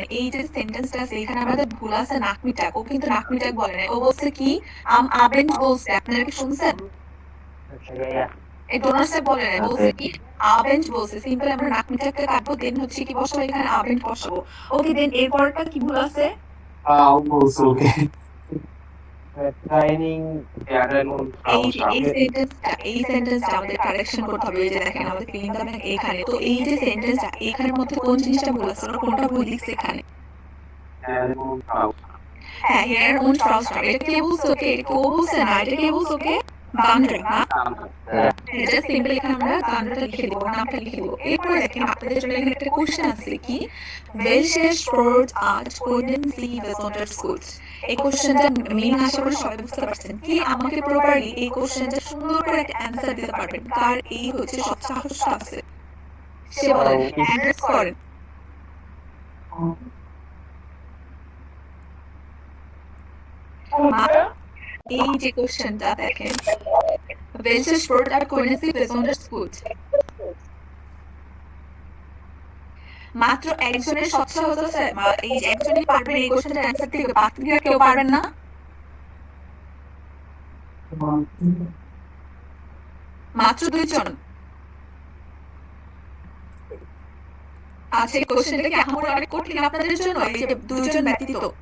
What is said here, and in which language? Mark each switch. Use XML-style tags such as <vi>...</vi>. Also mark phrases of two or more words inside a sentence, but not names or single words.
<bn>এই যে সেন্টেন্সটা আছে এখানে আমাদের ভুল আছে নাকমিটাক, ও কিন্তু নাকমিটাক বলে না, ও বলছে কি আবেন্ট বলছে, আপনারা কি শুনছেন?</bn> <de>Ja.</de> <bn>এই ডোনার্সটাক বলে না, বলছে কি আবেন্ট বলছে, সিম্পল আমরা নাকমিটাকটা কাটবো, দেন হচ্ছে কি বসাবো, এখানে আবেন্ট বসাবো।</bn> <en>okay, then</en> <bn>এরপরটা কি ভুল আছে?</bn> <de>Training werden und</de> <bn>এই সেন্টেন্সটা আমাদের কারেকশন করতে হবে। এই যে দেখেন আমাদের</bn> <en>filling the blank</en> <bn>এখানে, তো এই যে সেন্টেন্সটা এখানের মধ্যে কোন জিনিসটা ভুল আছে, ওরা কোনটা ভুল লিখছে এখানে? হ্যাঁ,</bn> <en>hair on trouser,</en> <bn>এটা কে বলছে ওকে? এটা ও বলছে না, এটা কে বলছে ওকে? জান্ড্রা না, এটা সিম্পল এখানে আমরা জান্ড্রাটা লিখে দেবো, নামটা লিখে দেবো। এরপরে দেখেন আপনাদের জন্য এখানে একটা কোশ্চেন আছে কি,</bn> <de>welche Sportart können Sie besonders gut?</de> <bn>এই কোশ্চেনটা মেইন আশা করি সবাই বুঝতে পারছেন। কি আমাকে প্রপারলি এই কোশ্চেনটা সুন্দর করে একটা অ্যান্সার দিতে পারবেন, কার এই হচ্ছে সব সাহস আছে, সে বলেন, অ্যাড্রেস করেন। এই যে কোশ্চেনটা দেখেন,</bn> <de>welche Sportart können Sie besonders gut?</de> <bn>মাত্র একজনের সব সহজ আছে, এই যে একজনই পারবেন এই কোশ্চেনটার অ্যান্সার দিতে, বাকিরা কেউ পারবেন না। মাত্র 2 জন। আচ্ছা, এই কোশ্চেনটা কি আমার অনেক কঠিন আপনাদের জন্য, এই যে 2 জন ব্যতীত?</bn>